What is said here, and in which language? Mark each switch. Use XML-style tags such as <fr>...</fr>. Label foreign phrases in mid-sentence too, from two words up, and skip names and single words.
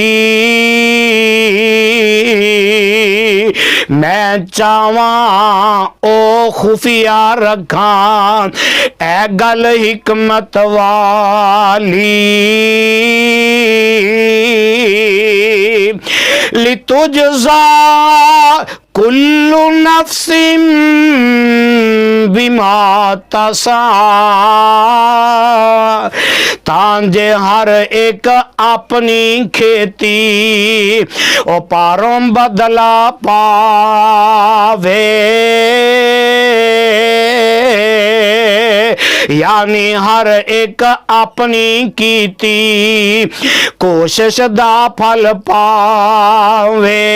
<pa>میں چاواں او خفیہ رکھاں اے گل حکمت والی.</pa> <ar>لتجزى كل نفس بما تسعى.</ar> <pa>تانجے ہر اک اپنی کھیتی او پاروں بدلہ پاوے. یعنی ہر اک اپنی کیتی کوشش دا پھل پاوے.</pa>